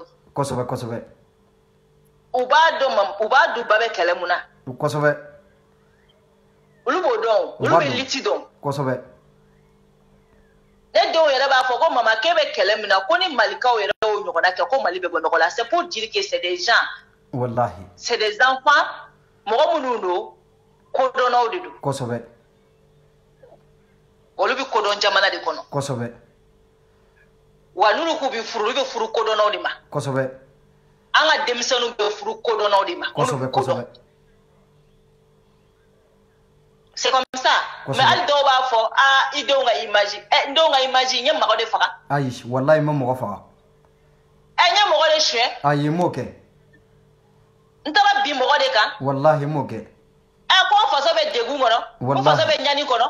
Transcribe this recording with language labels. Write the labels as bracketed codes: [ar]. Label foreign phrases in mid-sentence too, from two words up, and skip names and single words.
[bm] kosɛbɛ u b'a dɔn ba bɛ kɛlɛ mun na kosɛbɛ olu b'o dɔn olu bɛ liti dɔn kosɛbɛ ne denw yɛrɛ b'a fɔ ko mama k'e bɛ kɛlɛ min na ko ni malikaw yɛrɛ y'o ɲɔgɔnna kɛ ko mali bɛ bɔ nɔgɔ la [fr] c'est pour dire que c'est des gens [bm] wallahi [fr] c'est des enfants [bm] mɔgɔ minnu don kodɔnnaw de don kosɛbɛ olu bɛ kodɔn jamana de kɔnɔ kosɛbɛ wa n'olu k'u bɛ furu olu bɛ furu kodɔnnaw de ma kosɛbɛ an ka denmisɛnninw bɛ furu kodɔnnaw de ma kosɛbɛ [fr] c'est comme ça mais [bm] hali dɔw b'a fɔ i denw ka image n denw ka image n ye mɔgɔ de faga ayi wallahi ma mɔgɔ faga n ye mɔgɔ de suɲɛ ayi m'o kɛ n taara bi mɔgɔ de kan wallahi m'o kɛ ko faso bɛ degun kɔnɔ ko faso bɛ ɲani kɔnɔ